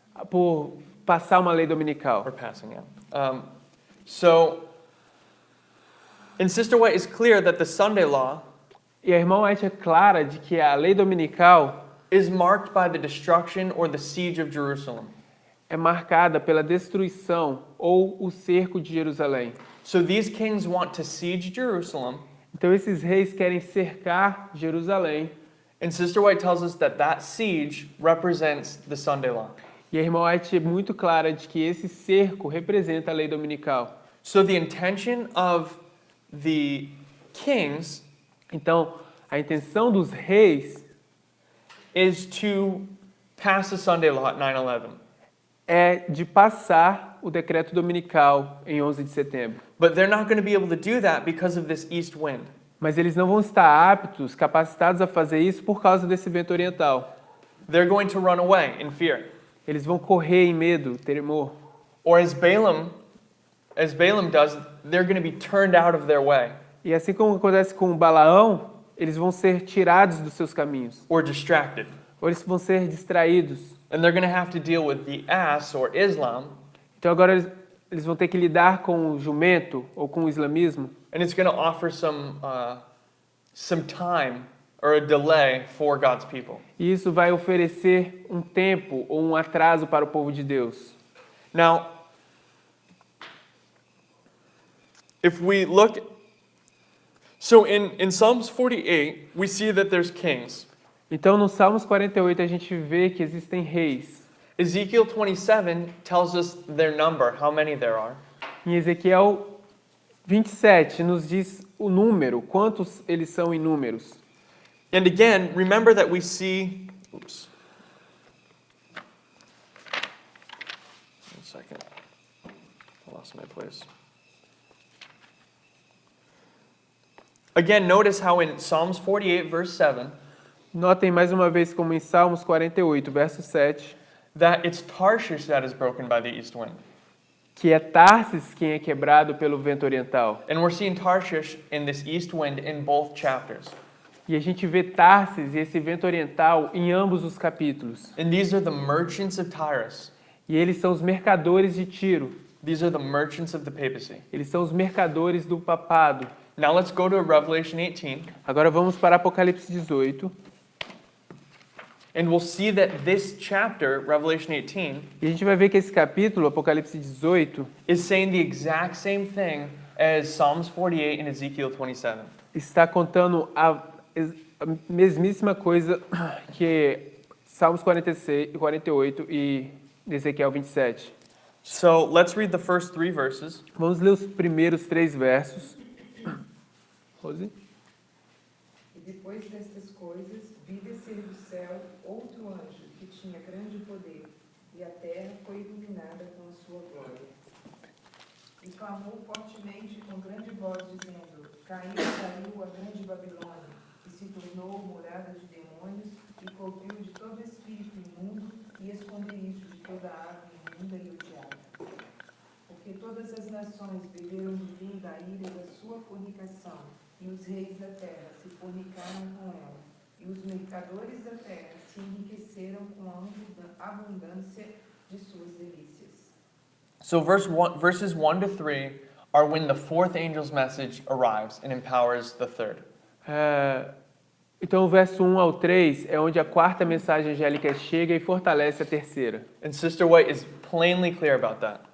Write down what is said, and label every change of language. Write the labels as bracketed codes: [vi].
[pt] por passar uma lei dominical. [en] or passing, yeah. So, in Sister White, it's clear that the Sunday law [pt] E a irmã White é clara de que a lei dominical [en] is marked by the destruction or the siege of Jerusalem. [pt] é marcada pela destruição ou o cerco de Jerusalém. [en] So these kings want to siege Jerusalem, [pt] Então esses reis querem cercar Jerusalém. [en] and Sister White tells us that that siege represents the Sunday law. [pt] E a irmã White é muito clara de que esse cerco representa a lei dominical. [en] So the intention of the kings [pt] Então, a intenção dos reis [en] is to pass the Sunday law at 9/11. [pt] é de passar o decreto dominical em 11 de setembro. [en] But they're not going to be able to do that because of this east wind. [pt] Mas eles não vão estar aptos, capacitados a fazer isso por causa desse vento oriental. [en] They're going to run away in fear. [pt] Eles vão correr em medo, temor. [en] Or as Balaam does, they're going to be turned out of their way [pt] E assim como acontece com Balaão, eles vão ser tirados dos seus caminhos. [en] or distracted. [pt] Ou eles vão ser distraídos. [en] And they're going to have to deal with the ass or Islam, [pt] Então agora eles vão ter que lidar com o jumento ou com o islamismo. [en] and it's going to offer some time or a delay for God's people. [pt] E isso vai oferecer um tempo ou um atraso para o povo de Deus. [en] Now, if we look, so in Psalms 48, we see that there's kings. [pt] Então, no Salmos 48, a gente vê que existem reis. [en] Ezekiel 27 tells us their number, how many there are. [pt] Em Ezequiel 27 nos diz o número, quantos eles são em números. [en] And again, remember that we see, oops. One second. I lost my place. Again, notice how in Psalms 48, verse 7, [pt] Notem mais uma vez como em Salmos 48, verso 7, [en] that it's Tarshish that is broken by the east wind. [pt] que é Tarsis quem é quebrado pelo vento oriental. [en] And we're seeing Tarshish in this east wind in both chapters. [pt] E a gente vê Tarsis e esse vento oriental em ambos os capítulos. [en] And these are the merchants of Tyrus. [pt] E eles são os mercadores de Tiro. [en] These are the merchants of the papacy. [pt] Eles são os mercadores do papado. [en] Now let's go to Revelation 18, [pt] Agora vamos para Apocalipse 18. [en] and we'll see that this chapter, Revelation 18, [pt] E a gente vai ver que esse capítulo, Apocalipse 18, [en] is saying the exact same thing as Psalms 48 and Ezekiel 27. [pt] está contando a mesmíssima coisa que Salmos 46, 48 e Ezequiel 27. [en] So let's read the first 3 verses. [pt] Vamos ler os primeiros 3 versos. [en] Rose? [pt] E depois destas coisas, vi descer do céu outro anjo que tinha grande poder, e a terra foi iluminada com a sua glória. E clamou fortemente com grande voz, dizendo: Caiu a grande Babilônia, que se tornou morada de demônios e cobriu de todo espírito imundo e esconderijo de toda ave imunda e odiada. Porque todas as nações beberam do vinho da ira da sua fornicação, e os reis da terra se fornicaram com ela, e os mercadores da terra se enriqueceram com a abundância de suas delícias. [en] So verses 1 to 3 are when the fourth angel's message arrives and empowers the third. [pt] Então, o verso 1 ao 3 é onde a quarta mensagem angélica chega e fortalece a terceira. [en] And Sister White is plainly clear about that.